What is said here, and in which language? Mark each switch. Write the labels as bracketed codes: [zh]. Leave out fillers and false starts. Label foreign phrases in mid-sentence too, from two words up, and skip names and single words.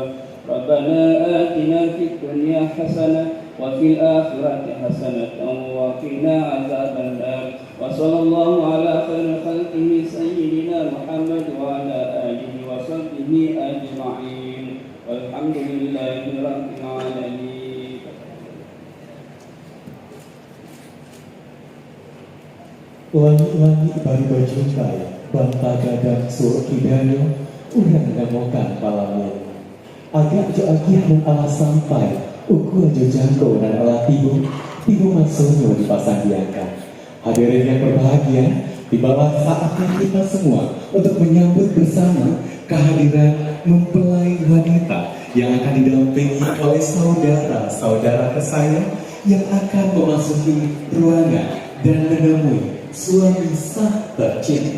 [ar] ربنا آتنا في الدنيا حسنة وفي الآخرة حسنة وقنا عذاب النار. وصلى الله على خير خلقه سيدنا محمد وعلى آله وصحبه أجمعين والحمد لله رب العالمين. [min] Langit-langit bari bajuntai, banta gadang suruh kidayo, urang ngamokan palamu. Agak jo agiah dan ala sampai, ukur jo jangko dan ala tibu masuknya di pasang diangkat. [id] Hadirin yang berbahagia, tibalah saatnya kita semua untuk menyambut bersama kehadiran mempelai wanita yang akan didampingi oleh saudara-saudara tersayang yang akan memasuki ruangan dan menemui suami sah tercinta.